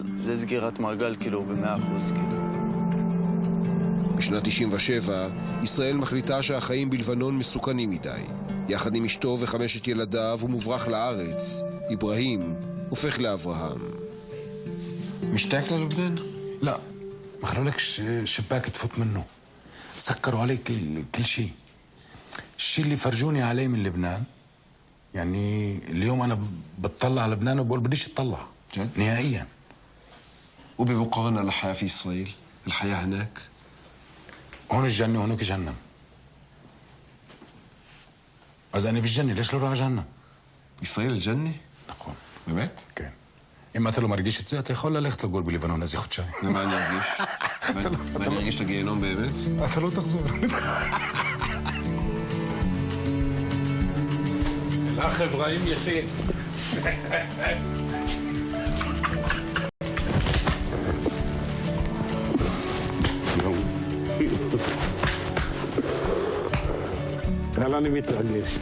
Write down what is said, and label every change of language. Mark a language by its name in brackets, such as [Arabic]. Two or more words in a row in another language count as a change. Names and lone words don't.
[Hebrew] זה סגירת מעגל כאילו ב100% כאילו. בשנת 97, ישראל מחליטה שהחיים בלבנון מסוכנים מדי. יחד עם אשתו ו5 ילדיו הוא מוברח לארץ. אברהים הופך לאברהם. [Arabic] مشتاق للبنان? لا ما خلولكش شباك تفوت منه سكروا عليه كل شيء الشيء اللي فرجوني عليه من لبنان يعني اليوم انا بتطلع على لبنان وبقول بديش اطلع جد؟ نهائيا وبمقارنة للحياة في إسرائيل الحياة هناك هون الجنة وهناك جهنم [Hebrew] אז אני [Arabic] بالجنة ليش לא راح جهنم ישראל الجنة? [Hebrew] נכון באמת? כן אם אתה לא מרגיש את זה, אתה יכול ללכת לגור בלבנון איזה חודשיים. ומה אני ארגיש? מה אני ארגיש את הגיהנום באמת? אתה לא תחזור. אח אברהים יחי. אבל אני מתרגש.